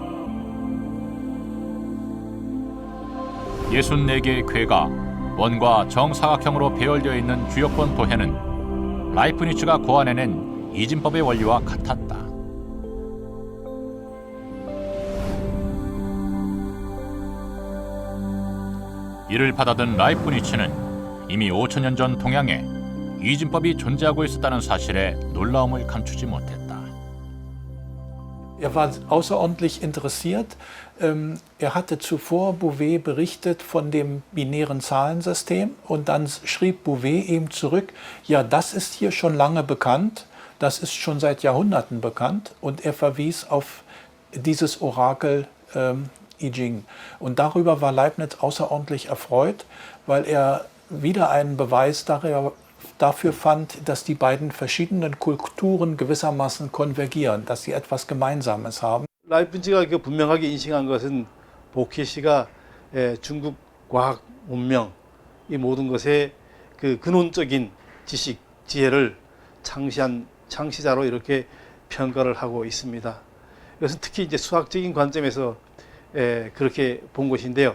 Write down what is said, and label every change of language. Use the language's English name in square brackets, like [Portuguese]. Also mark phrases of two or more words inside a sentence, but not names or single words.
[Korean] 64개의 궤가 원과 정사각형으로 배열되어 있는 주역권 도해는 라이프니츠가 고안해낸 이진법의 원리와 같았다. 이를 받아든 라이프니츠는 이미 5,000년 전 동양에 이진법이 존재하고 있었다는 사실에 놀라움을 감추지 못했다. [German] Er war außerordentlich interessiert. Er hatte zuvor Bouvet berichtet von dem binären Zahlensystem und dann schrieb Bouvet ihm zurück, ja, das ist hier schon lange bekannt, das ist schon seit Jahrhunderten bekannt und er verwies auf dieses Orakel I Ching. Und darüber war Leibniz außerordentlich erfreut, weil er wieder einen Beweis dafür fand, dass die beiden verschiedenen Kulturen gewissermaßen konvergieren, dass sie etwas Gemeinsames haben. [Korean] 라이프니츠가 분명하게 인식한 것은 보키 씨가 중국 과학 문명 이 모든 것의 그 근원적인 지식, 지혜를 창시한 창시자로 이렇게 평가를 하고 있습니다. 이것은 특히 이제 수학적인 관점에서 그렇게 본 것인데요.